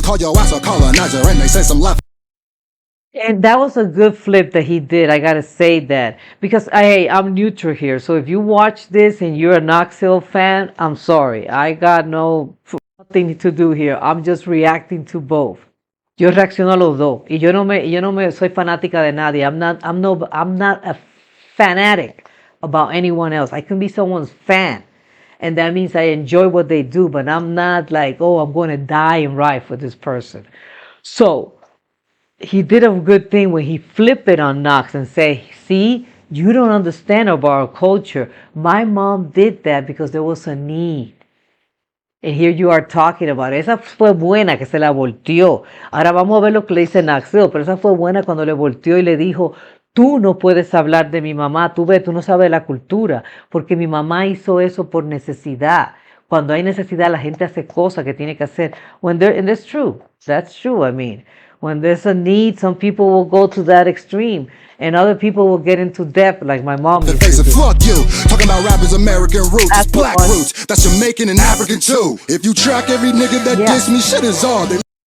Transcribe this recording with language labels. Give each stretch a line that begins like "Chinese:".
English: Call your ass a colonizer and they say some left. And that was a good flip that he did. I gotta say that because I'm neutral here. So if you watch this and you're a Knox Hill fan, I'm sorry. I got nothing to do here. I'm just reacting to both.
Spanish: Yo reacciono a los dos y yo no me soy fanática de nadie.
English: I'm not a fanatic about anyone else. I can be someone's fan, and that means I enjoy what they do, but I'm not like, oh, I'm going to die and ride for this person. So he did a good thing when he flipped it on Knox and say, see, you don't understand about our culture. My mom did that because there was a need. And here you are talking about it.
Spanish: Esa fue buena que se la volteó. Ahora vamos a ver lo que le dice Naxeo, pero esa fue buena cuando le volteó y le dijo, tú no puedes hablar de mi mamá, tú ves, tú no sabes la cultura, porque mi mamá hizo eso por necesidad. Cuando hay necesidad, la gente hace cosas que tiene que hacer.
English: And that's true. That's true, I mean. When there's a need, some people will go to that extreme, and other people will get into depth, like my mom. The face of fuck you. Talking about rappers, American roots, it's black roots. That's Jamaican and African too. If you track every nigga that diss me, shit is on.